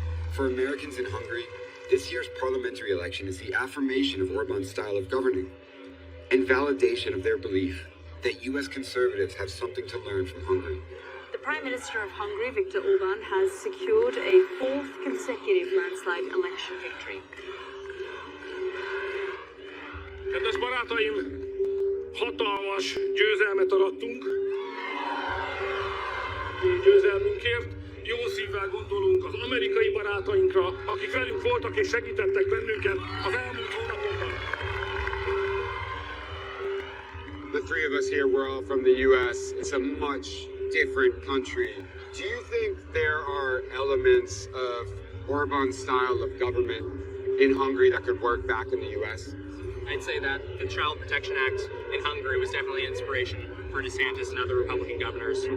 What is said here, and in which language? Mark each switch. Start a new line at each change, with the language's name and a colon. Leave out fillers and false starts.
English: For Americans in Hungary, this year's parliamentary election is the affirmation of Orban's style of governing and validation of their belief that U.S. conservatives have something to learn from Hungary. The Prime Minister of Hungary, Viktor Orbán, has secured a fourth consecutive landslide election victory.
Hungarian: Kedves barátaim, hatalmas győzelmet arattunk. Győzelmünkért jó szívvel gondolunk az amerikai barátainkra, akik velünk voltak és segítettek bennünket az elmúlt hónapokban.
English: The three of us here, we're all from the U.S. It's a much different country. Do you think there are elements of Orban's style of government in Hungary that could work back in the U.S.? I'd say that the Child Protection Act in Hungary was definitely an inspiration for DeSantis and other Republican governors.